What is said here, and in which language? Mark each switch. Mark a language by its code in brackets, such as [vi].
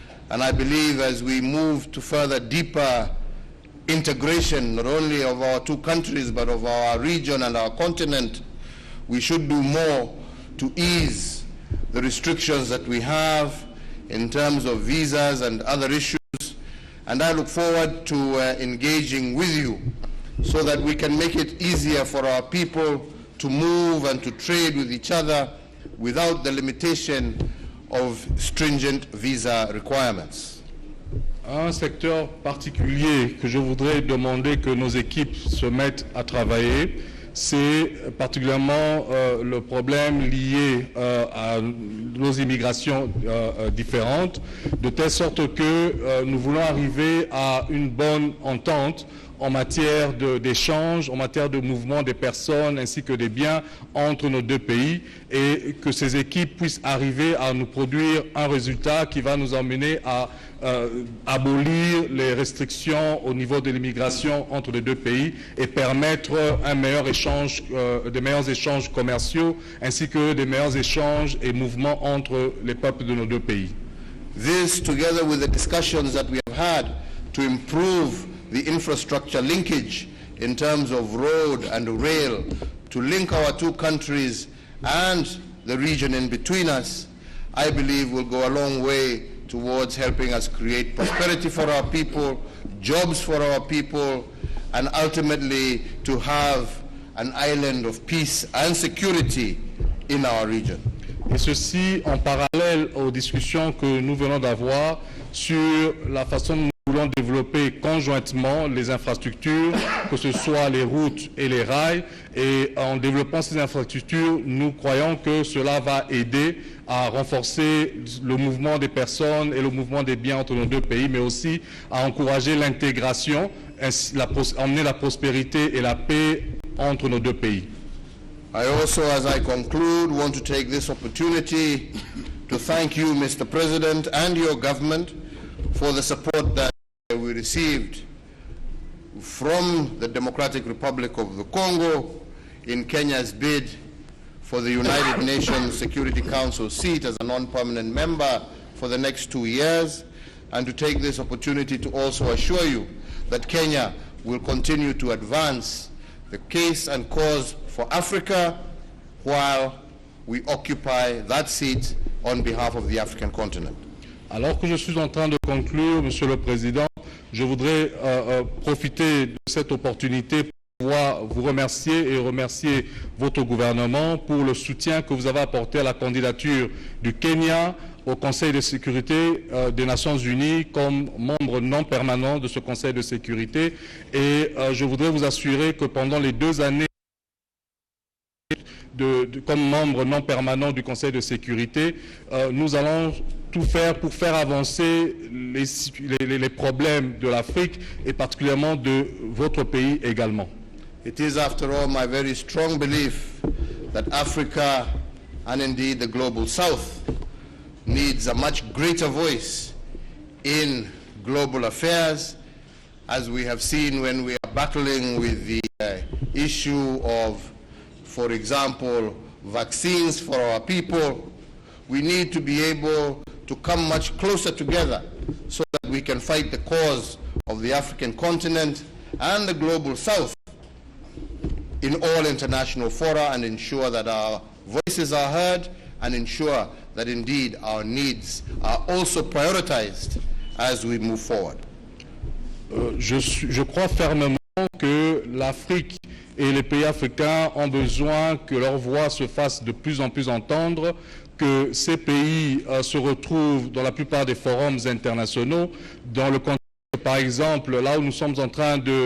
[en] And I believe as we move to further deeper integration, not only of our two countries, but of our region and our continent, we should do more to ease the restrictions that we have in terms of visas and other issues. And I look forward to engaging with you so that we can make it easier for our people to move and to trade with each other without the limitation of stringent visa requirements. [fr] Un secteur particulier que je voudrais demander que nos équipes se mettent à travailler, c'est particulièrement le problème lié à nos immigrations différentes, de telle sorte que nous voulons arriver à une bonne entente en matière d'échange, en matière de mouvement des personnes ainsi que des biens entre nos deux pays, et que ces équipes puissent arriver à nous produire un résultat qui va nous emmener à abolir les restrictions au niveau de l'immigration entre les deux pays et permettre un meilleur échange, des meilleurs échanges commerciaux ainsi que des meilleurs échanges et mouvements entre les peuples de nos deux pays. [en] This, together with the discussions that we have had to improve the infrastructure linkage in terms of road and rail to link our two countries and the region in between us, I believe will go a long way towards helping us create prosperity for our people, jobs for our people, and ultimately to have an island of peace and security in our region. [fr] Et ceci en parallèle aux discussions que nous venons d'avoir sur la façon dont nous voulons développer conjointement les infrastructures, que ce soit les routes et les rails. Et en développant ces infrastructures, nous croyons que cela va aider à renforcer le mouvement des personnes et le mouvement des biens entre nos deux pays, mais aussi à encourager l'intégration, emmener la prospérité et la paix entre nos deux pays. [en] I also, as I conclude, want to take this opportunity to thank you, Mr. President, and your government for the support that we received from the Democratic Republic of the Congo in Kenya's bid for the United Nations Security Council seat as a non-permanent member for the next 2 years, and to take this opportunity to also assure you that Kenya will continue to advance the case and cause for Africa while we occupy that seat on behalf of the African continent. [fr] Alors que je suis en train de conclure, Monsieur le Président, je voudrais profiter de cette opportunité pour pouvoir vous remercier et remercier votre gouvernement pour le soutien que vous avez apporté à la candidature du Kenya au Conseil de sécurité des Nations Unies comme membre non permanent de ce Conseil de sécurité. Et je voudrais vous assurer que pendant les 2 années comme membre non permanent du Conseil de sécurité, nous allons tout faire pour faire avancer les problèmes de l'Afrique et particulièrement de votre pays également. [en] It is, after all, my very strong belief that Africa, and indeed the global South, needs a much greater voice in global affairs, as we have seen when we are battling with the issue of, for example, vaccines for our people. We need to be able to come much closer together so that we can fight the cause of the African continent and the global South in all international fora and ensure that our voices are heard and ensure that indeed our needs are also prioritized as we move forward. [fr] Je crois fermement que l'Afrique et les pays africains ont besoin que leur voix se fasse de plus en plus entendre, que ces pays se retrouvent dans la plupart des forums internationaux, dans le contexte, par exemple, là où nous sommes en train